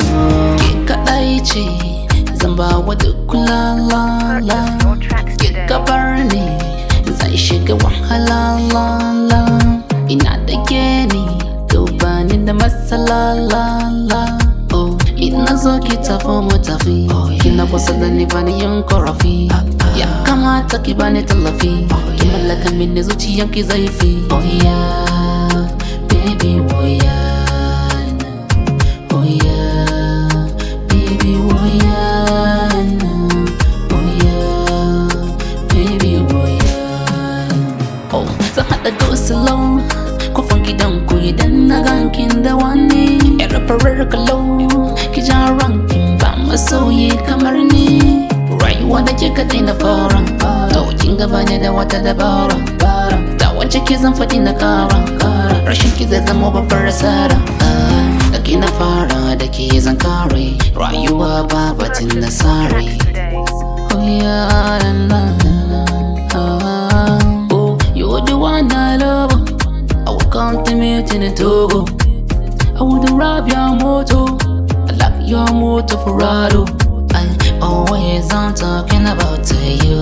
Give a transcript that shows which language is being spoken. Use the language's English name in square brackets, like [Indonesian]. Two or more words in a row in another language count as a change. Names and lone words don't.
[Hausa] Ke kaɗai ce zan ba wa duk kulala, ke gabar ne zai shiga wahala la. Ina da ke ne to bani da matsala la. Oh, ina zo ki tafi mu tafi, kina kusa da ni bani yin korafi. Ya kamata ki bani tallafi, ki mallaka mini zuciyan ki zaifi. [English] Oh yeah, baby oh yeah, oh yeah, baby oh yeah, oh yeah, baby oh yeah. [Hausa] Oh, zan haɗa [English] go slow, [Hausa] kofan gidan ku idan na gankin da wani yar farar kalau, ki ja rankin ba masoyi kamar ni. Rayuwa da kika daina fara, to kin gaba ne da wata dabara. Da wance ki zan faɗi na kara, rashin ki zai zama babbar asara. Da ki na fara da ki zan kare, rayuwa ba batun nasare. [English] Oh yeah, oh, you're the one I love. I will come to meet in Togo. I would rob your moto, I love your motor Ferraro. I always I'm talking about you.